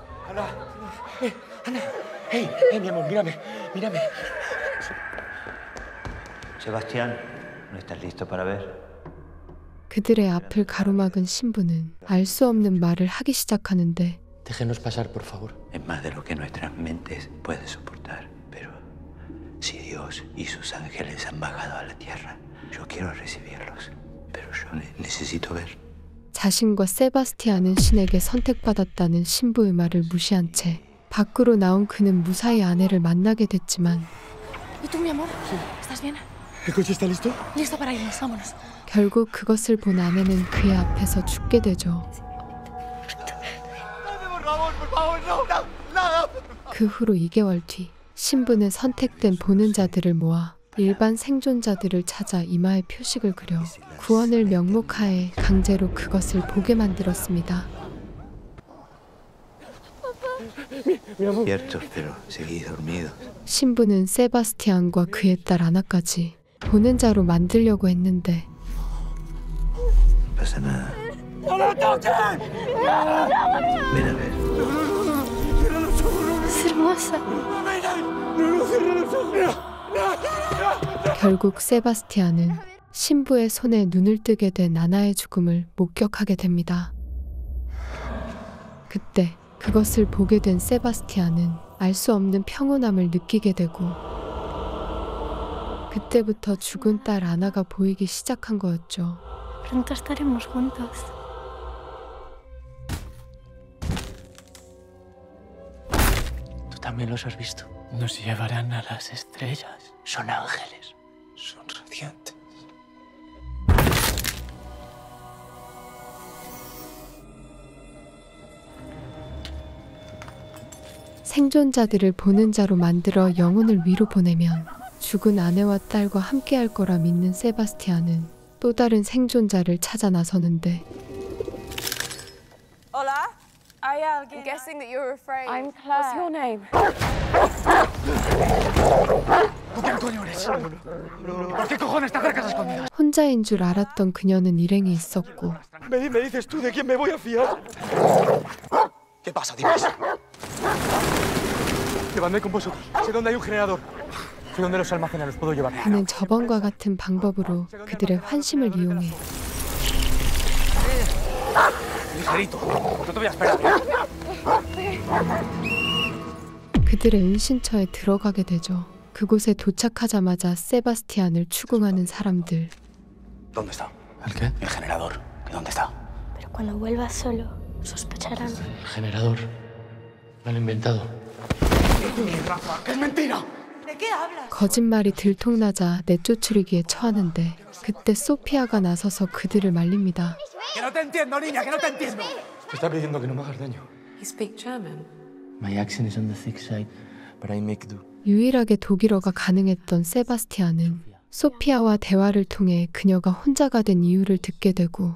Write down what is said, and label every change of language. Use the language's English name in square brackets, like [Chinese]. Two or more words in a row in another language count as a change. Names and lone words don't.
[Spanish] Hey, mi amor, mírame, mírame. Sebastián, ¿no estás listo para ver? [Korean] 그들의 앞을 가로막은 신부는 알 수 없는 말을 하기 시작하는데 [Spanish] Déjenos pasar, por favor. Es más de lo que nuestras mentes pueden soportar. Pero si Dios y sus ángeles han bajado a la tierra, yo quiero recibirlos. Pero yo necesito ver. [Korean] 자신과 세바스티안은 신에게 선택받았다는 신부의 말을 무시한 채 밖으로 나온 그는 무사히 아내를 만나게 됐지만 [Spanish] ¿Y tú, mi amor? ¿Estás bien? ¿El coche está listo? Listo para irnos, vámonos. [Korean] 결국 그것을 본 아내는 그의 앞에서 죽게 되죠. 그 후로 2개월 뒤 신부는 선택된 보는 자들을 모아 일반 생존자들을 찾아 이마에 표식을 그려 구원을 명목하에 강제로 그것을 보게 만들었습니다. [Spanish] Ciertos, pero seguís dormidos. [Korean] 신부는 세바스티안과 그의 딸 아나까지 보는 자로 만들려고 했는데 [Spanish] No pasa nada. ¡No lo toquen! Ven a ver. Es hermosa. [Korean] 결국 세바스티안은 신부의 손에 눈을 뜨게 된 아나의 죽음을 목격하게 됩니다. 그때 그것을 보게 된 세바스티안은 알 수 없는 평온함을 느끼게 되고 그때부터 죽은 딸 아나가 보이기 시작한 거였죠. [Spanish] Pronto estaremos juntos. ¿Tú también los has visto? Nos llevarán a las estrellas. Son ángeles. Son radiantes. [Korean] 생존자들을 보는 자로 만들어 영혼을 위로 보내면 죽은 아내와 딸과 함께할 거라 믿는 세바스티안은 또 다른 생존자를 찾아 나서는데 [Spanish] Hola. ¿Hay alguien? [English] I'm guessing that you're afraid. I'm Claire. What's your name? [Spanish] ¿Tú quién coño eres? ¿Por qué cojones te acercas a escondidas? [Korean] 혼자인 줄 알았던 그녀는 일행이 있었고 [Spanish] Me dices tú de quién me voy a fiar. ¿Qué pasa? Dime. Llevadme con vosotros. Sé dónde hay un generador. Sé dónde los almacenan, los puedo llevar. [Korean] 그는 저번과 같은 방법으로 그들의 환심을 이용해 [Spanish] Ligerito. No te voy a esperar. [Korean] 그들의 은신처에 들어가게 되죠. 그곳에 도착하자마자 세바스티안을 추궁하는 사람들. [Spanish] ¿Dónde está? ¿El qué? El generador. ¿Dónde está? Pero cuando vuelvas solo, sospecharán. El generador. Lo han inventado. ¡Rafa! ¡Que es mentira! [Korean] 거짓말이 들통나자 내쫓으리기에 처하는데 그때 소피아가 나서서 그들을 말립니다. [Spanish] Que no te entiendo, niña, que no te entiendo. Te está pidiendo que no me hagas daño. [English] You speak German? My accent is on the thick side, but I make do. [Korean] 유일하게 독일어가 가능했던 세바스티안은 소피아와 대화를 통해 그녀가 혼자가 된 이유를 듣게 되고